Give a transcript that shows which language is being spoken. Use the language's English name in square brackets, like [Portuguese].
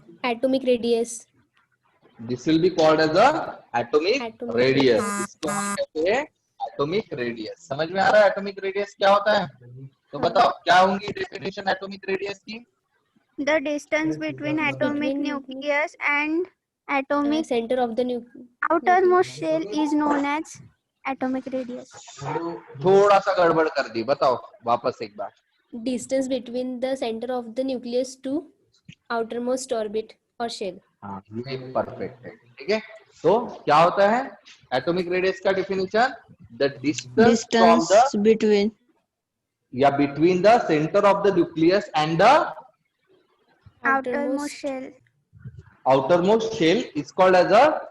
[English] Atomic radius. This will be called as a atomic radius. [Hindi] इसको हम कहते हैं एटॉमिक रेडियस। समझ में आ रहा है एटॉमिक रेडियस क्या होता है? तो बताओ क्या होंगी डेफिनेशन एटॉमिक रेडियस की? [English] The distance between atomic nucleus and atomic center of the outermost shell is known as atomic radius. [Hindi] थोड़ा सा गड़बड़ कर दी, बताओ वापस एक बार। [English] Distance between the center of the nucleus to outermost orbit or shell. [Hindi] हाँ, ये परफेक्ट है। ठीक है, तो क्या होता है एटॉमिक रेडियस का definition? [English] The distance from the Distance between या between the center of the nucleus and the outermost shell. outermost shell is called as a